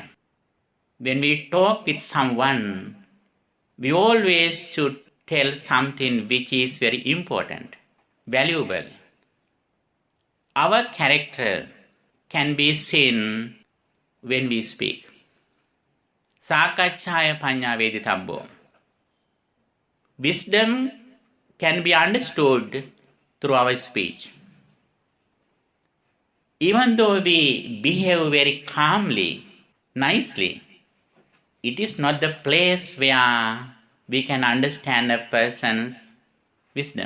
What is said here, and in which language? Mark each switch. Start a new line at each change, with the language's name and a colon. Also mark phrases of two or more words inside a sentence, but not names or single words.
English: When we talk with someone, we always should tell something which is very important, valuable. Our character can be seen when we speak.
Pali: Sakachaya panya veditabbo.
English: Wisdom can be understood through our speech. Even though we behave very calmly, nicely, it is not the place where we can understand a person's wisdom.